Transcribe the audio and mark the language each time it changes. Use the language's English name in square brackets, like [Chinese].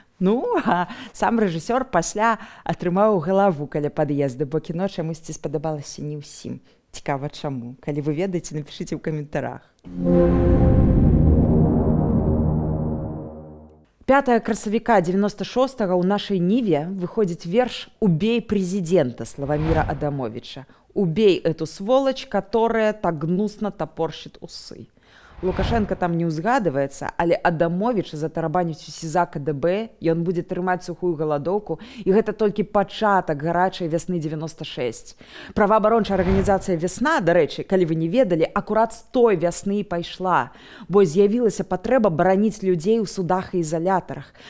[Belarusian] Ну, а сам рэжысёр пасля атрымаў галаву каля пад'езду, бо кіно чамусьці спадабалася не ўсім. Цікава чаму. Калі вы ведаеце, напішыце ў каментарах. 5 красавіка 96-го ў нашай Ніве выходзіць верш [Russian] «Убей президента» [Belarusian] Славомира Адамовича. [Russian] «Убей эту сволочь, которая так гнусно топорщит усы». [Belarusian] Лукашенко там не ўзгадываецца, але Адамович затарабаніць у СІЗА КДБ, ён будзе трымаць сухую галадоўку, і гэта толькі пачатак гарачай вясны 96. Праваабарончая арганізацыя «Вясна», дарэчы, калі вы не ведалі, акурат з той вясны пайшла, бо з'явілася патрэба бараніць людзей у судах і ізалятарах.